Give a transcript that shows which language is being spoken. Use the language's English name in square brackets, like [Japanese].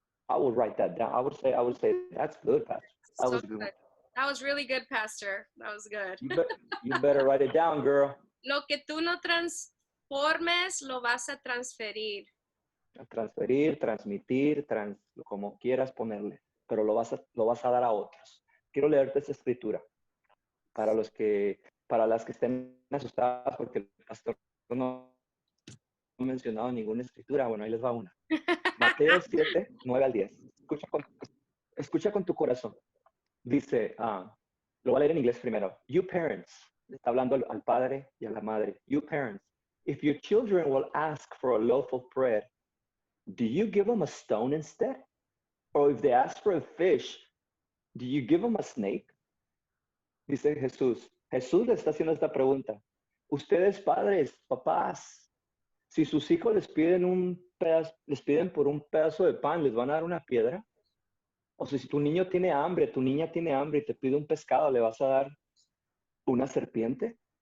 [English] I will write that down. I would say that's good, Pastor. That was good. That was really good, Pastor. That was good. You better write it down, girl. [Spanish] Lo que tú no transformes, lo vas a transferir. Transferir, transmitir, como quieras ponerle, pero lo vas a dar a otros. Quiero leerte esta escritura para las que estén asustadas porque el pastor no mencionado en ninguna escritura. Bueno, ahí les va una. Mateo 7, 9 al 10. Escucha con tu corazón. Dice, lo voy a leer en inglés primero. [English] You parents, [Spanish] está hablando al padre y a la madre. [English] You parents, if your children will ask for a loaf of bread, do you give them a stone instead? Or if they ask for a fish, do you give them a snake? [Spanish] Dice Jesús. Jesús le está haciendo esta pregunta. Ustedes padres, papás, si sus hijos les piden por un pedazo de pan, ¿les van a dar una piedra? O sea, si tu niño tiene hambre, tu niña tiene hambre y te pide un pescado, ¿le vas a dar una serpiente?